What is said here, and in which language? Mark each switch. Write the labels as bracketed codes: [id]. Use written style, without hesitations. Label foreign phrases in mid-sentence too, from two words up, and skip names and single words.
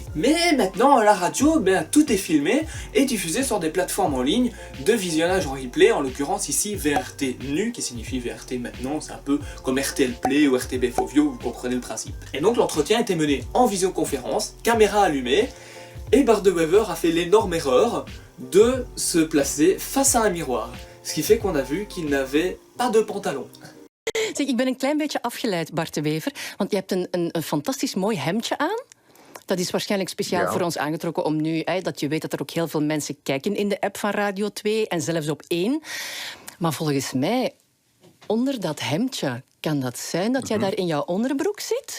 [fr] Mais maintenant à la radio, tout est filmé et diffusé sur des plateformes en ligne de visionnage en replay, en l'occurrence ici VRT Nu, qui signifie VRT maintenant, c'est un peu comme RTL Play ou RTB Fovio, vous comprenez le principe. Et donc l'entretien était mené en visioconférence, caméra allumée, et Bart de Wever a fait l'énorme erreur de se placer face à un miroir, ce qui fait qu'on a vu qu'il n'avait pas de pantalon. [nl] Zeg, ik ben een klein beetje afgeleid, Bart de Wever, want je hebt een fantastisch mooi hemdje aan. Dat is waarschijnlijk speciaal voor ons aangetrokken om nu, dat je weet dat er ook heel veel mensen kijken in de app van Radio 2 en zelfs op 1. Maar volgens mij onder dat hemdje. Kan dat zijn dat jij daar in jouw onderbroek zit?